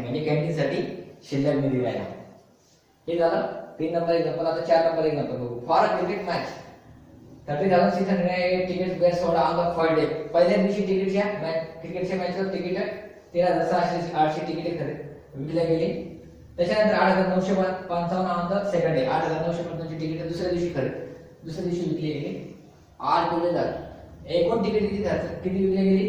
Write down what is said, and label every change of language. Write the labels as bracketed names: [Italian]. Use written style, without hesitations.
[Marathi] म्हणजे कॅन्टीनसाठी शिल्लक निधी राहिला. हे झालं 3 नंबर एक्झाम्पल. आता 4 नंबर एक्झाम्पल बघू. [English] For a cricket match 30,608 tickets were sold on the third day. [Marathi] पहिल्या दिवशी क्रिकेटच्या मॅचवर तिकीट 13,608 तिकीटे विकल्या गेली. त्याच्यानंतर 8,955 [English] on the second day [Marathi] 8,955 ची तिकीट दुसऱ्या दिवशी विकली गेली. 8 गुणिले एकूण तिकीट किती विकली गेली?